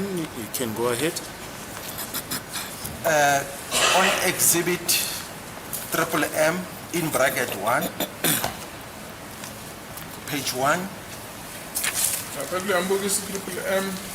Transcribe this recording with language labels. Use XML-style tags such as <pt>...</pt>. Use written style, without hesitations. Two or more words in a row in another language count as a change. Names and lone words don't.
<en>You can go ahead. On exhibit triple M in bracket 1, page 1,</en> <zu>Lapha kulambukisa</zu> <en>triple M</en>